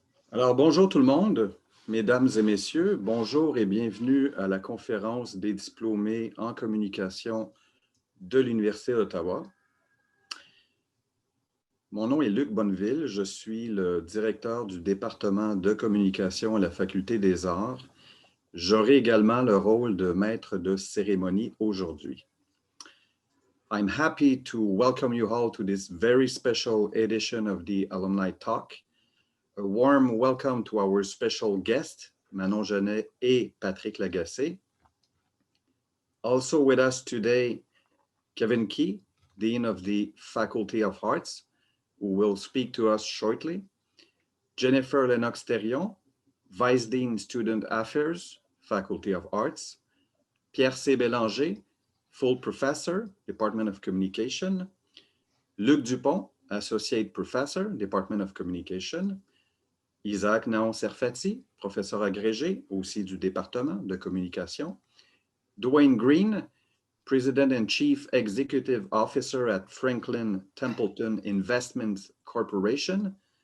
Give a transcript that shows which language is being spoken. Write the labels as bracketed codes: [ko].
[fr] Alors, bonjour tout le monde, mesdames et messieurs, bonjour et bienvenue à la conférence des diplômés en communication de l'Université d'Ottawa. Mon nom est Luc Bonneville, je suis le directeur du département de communication à la Faculté des Arts. J'aurai également le rôle de maître de cérémonie aujourd'hui. [en] I'm happy to welcome you all to this very special edition of the Alumni Talk. A warm welcome to our special guests, Manon Genet et Patrick Lagacé. Also with us today, Kevin Key, Dean of the Faculty of Arts, who will speak to us shortly. Jennifer Lennox-Therion, Vice Dean Student Affairs, Faculty of Arts. Pierre C. Bélanger, Full Professor, Department of Communication. Luc Dupont, Associate Professor, Department of Communication. [fr] Isaac Naon-Serfati, professeur agrégé, aussi du département de communication. [en] Dwayne Green, President and Chief Executive Officer at Franklin Templeton Investments Corporation.